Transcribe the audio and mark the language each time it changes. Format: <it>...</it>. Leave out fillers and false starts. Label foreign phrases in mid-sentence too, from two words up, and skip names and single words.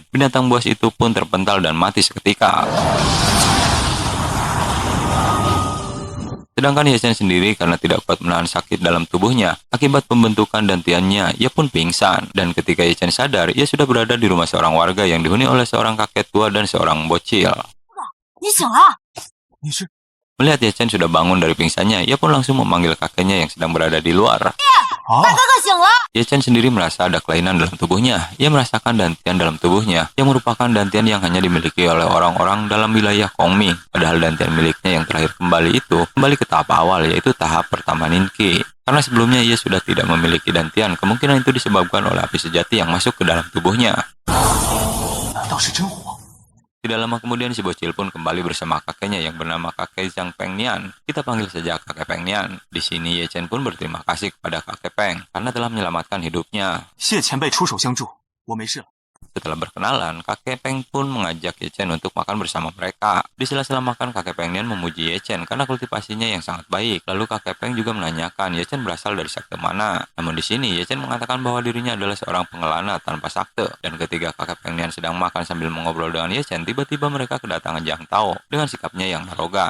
<id>Binatang buas itu pun terpental dan mati seketika. Sedangkan Ye Chen sendiri karena tidak kuat menahan sakit dalam tubuhnya, akibat pembentukan dantiannya, ia pun pingsan. Dan ketika Ye Chen sadar, ia sudah berada di rumah seorang warga yang dihuni oleh seorang kakek tua dan seorang bocil.</id> <zh>你醒了？</zh> <id>Melihat Ye Chen sudah bangun dari pingsannya, ia pun langsung memanggil kakeknya yang sedang berada di luar.</id> <zh>大哥哥醒了！</zh> <id>Ye Chen sendiri merasa ada kelainan dalam tubuhnya. Ia merasakan dantian dalam tubuhnya, yang merupakan dantian yang hanya dimiliki oleh orang-orang dalam wilayah Kongming. Padahal dantian miliknya yang terakhir kembali itu, kembali ke tahap awal, yaitu tahap pertama Ninki. Karena sebelumnya ia sudah tidak memiliki dantian, kemungkinan itu disebabkan oleh api sejati yang masuk ke dalam tubuhnya. Tidak lama kemudian si bocil pun kembali bersama kakeknya yang bernama kakek Zhang Peng Nian. Kita panggil saja kakek Peng Nian. Di sini Ye Chen pun berterima kasih kepada kakek Peng karena telah menyelamatkan hidupnya.</id> <zh>谢前辈出手相助，我没事了。</zh> <id>Setelah berkenalan, kakek Peng pun mengajak Ye Chen untuk makan bersama mereka. Di sela-sela makan, kakek Peng Nian memuji Ye Chen karena kultivasinya yang sangat baik. Lalu kakek Peng juga menanyakan Ye Chen berasal dari sakte mana. Namun di sini Ye Chen mengatakan bahwa dirinya adalah seorang pengelana tanpa sakte. Dan ketika kakek Peng Nian sedang makan sambil mengobrol dengan Ye Chen, tiba-tiba mereka kedatangan Jiang Tao dengan sikapnya yang arogan.</id>